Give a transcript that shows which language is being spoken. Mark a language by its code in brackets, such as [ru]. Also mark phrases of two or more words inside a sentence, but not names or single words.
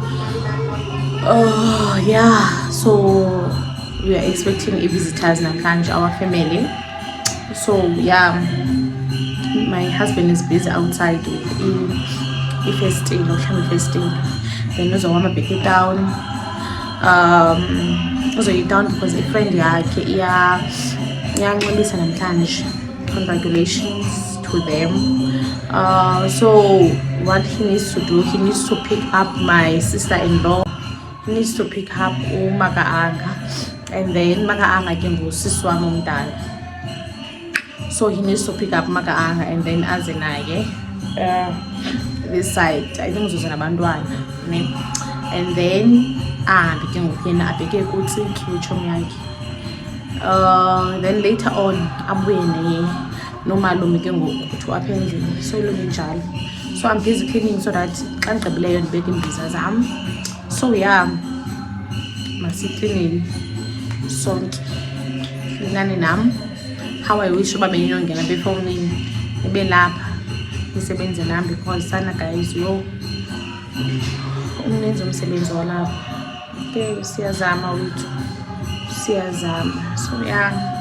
[en] Yeah, so we are expecting visitors namhlanje, our family. So yeah, my husband is busy outside in festing, then uzowama back down. [xh] Uzoyi-down [en] because a friend [xh] yakhe iyanxibisa namhlanje. [en] Congratulations to them. So what he needs to do, he needs to pick up my sister-in-law. He needs to pick up uMaka Anga, and then Maka Anga [xh] ke ngusisi wami omdala. [en] So he needs to pick up Maka Anga and then [xh] aze naye [en] this side. I think [xh] uzoza nabantwana, ne? [en] And then [xh] ahambe ke ngoku yena abheke kuTsiki utshomi yakhe. [en] Then later on [xh] abuye nomalume ke ngoku kuthi apha endlini. So ilunge njalo. [en] So I'm busy cleaning so that [xh] xa ndigqibileyo ndibeke imbiza zam. So yeah, masiklinini sonke, klinani nam. [en] How I wish [xh] uba beniyongena befowunini nibe lapha nisebenze nam, because sana guys yo umninzi umsebenzi walapha. Okay, siyazama wethu, siyazama. [en] So yeah,